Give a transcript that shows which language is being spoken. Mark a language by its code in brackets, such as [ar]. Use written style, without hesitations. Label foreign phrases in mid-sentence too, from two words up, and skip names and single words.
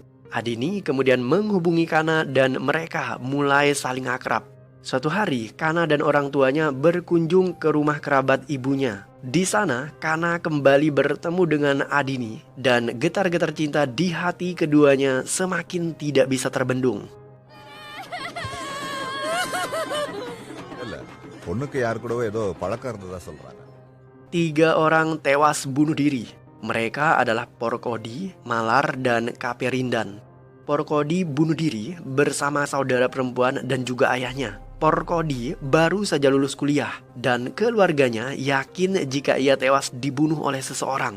[id] Adini kemudian menghubungi Kana dan mereka mulai saling akrab. Suatu hari, Kana dan orang tuanya berkunjung ke rumah kerabat ibunya. Di sana, Kana kembali bertemu dengan Adini dan getar-getar cinta di hati keduanya semakin tidak bisa terbendung. [ta] பொண்ணுக்கு யாரு கூடவோ ஏதோ பழக்கம் இருந்ததா சொல்றாங்க. [id] 3 orang tewas bunuh diri. Mereka adalah Porkodi, Malar, dan Kaperindan. Porkodi bunuh diri bersama saudara perempuan dan juga ayahnya. Porkodi baru saja lulus kuliah dan keluarganya yakin jika ia tewas dibunuh oleh seseorang.